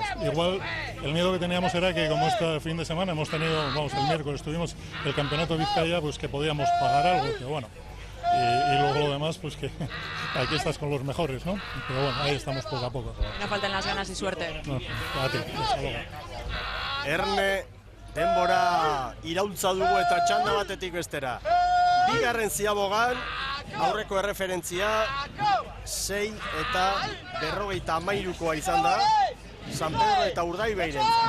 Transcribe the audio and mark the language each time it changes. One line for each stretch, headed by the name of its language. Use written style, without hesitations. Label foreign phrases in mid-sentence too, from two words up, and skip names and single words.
Spanish: Igual el miedo que teníamos era que como este fin de semana hemos tenido, vamos, el miércoles tuvimos el Campeonato Vizcaya, pues que podíamos pagar algo, pero bueno. Y luego lo demás, pues que aquí estás con los mejores, ¿no? Pero bueno, ahí estamos poco a poco. No faltan las ganas y suerte. No, a ti, hasta luego.
Basque: Erne, denbora iraultza dugu eta txanda batetik bestera. Bigarren ziabogan, aurreko erreferentzia, 6 eta 53koa izan da, San Pedro eta Urdaibeiren.